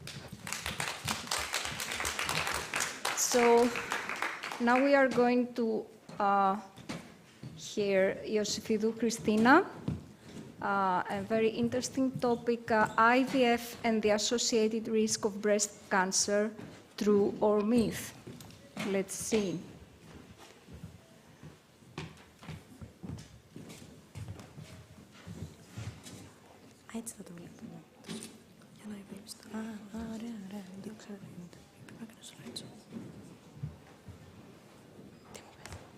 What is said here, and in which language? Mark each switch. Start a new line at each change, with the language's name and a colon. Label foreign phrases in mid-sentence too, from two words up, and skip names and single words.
English: So now we are going to hear Iosifidou Christina, a very interesting topic, IVF and the associated risk of breast cancer, true or myth. Let's see.
Greek: Έτσι θα το βλέπουμε. Για να βλέπεις το... ωραία, ωραία. Δεν ξέρω τι γίνεται. Πρέπει να κάνω σλάιτσο. Τι μου πες.